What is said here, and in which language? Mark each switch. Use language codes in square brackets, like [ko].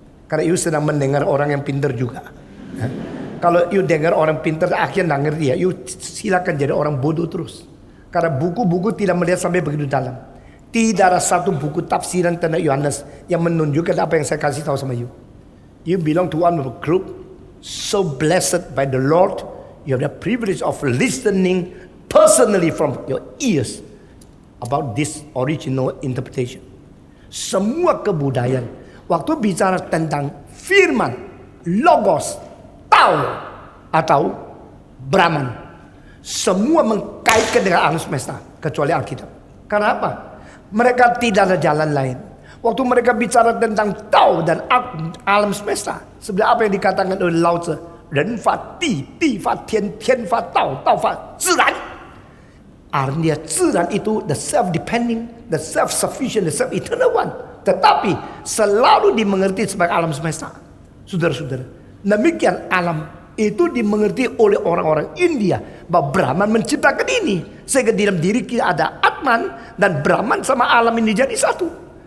[id] Karena you sedang mendengar orang yang pintar juga. Kalau you dengar orang pintar akhirnya nggak ngerti ya, you silakan jadi orang bodoh terus. Karena buku-buku tidak melihat sampai begitu dalam. Tidak ada satu buku tafsiran tentang Yohanes yang menunjukkan apa yang saya kasih tahu sama you. [en] You belong to one group so blessed by the Lord. You have the privilege of listening personally from your ears about this original interpretation. [id] Semua kebudayaan waktu bicara tentang firman, logos, Tao atau Brahman, semua mengkaitkan dengan alam semesta kecuali Alkitab. Karena apa? Mereka tidak ada jalan lain. Waktu mereka bicara tentang Tao dan alam semesta, sebenarnya apa yang dikatakan oleh Lao Tzu, [zh] Ren fa di, di fa tian, tian fa Tao, Tao fa ziran. [id] Artinya ziran itu [en] the self-depending, the self-sufficient, the self-eternal one. [id] Tetapi selalu dimengerti sebagai alam semesta. Saudara-saudara, demikian alam itu dimengerti oleh orang-orang India bahwa Brahman menciptakan ini sehingga di dalam diri kita ada Atman dan Brahman sama alam ini jadi satu.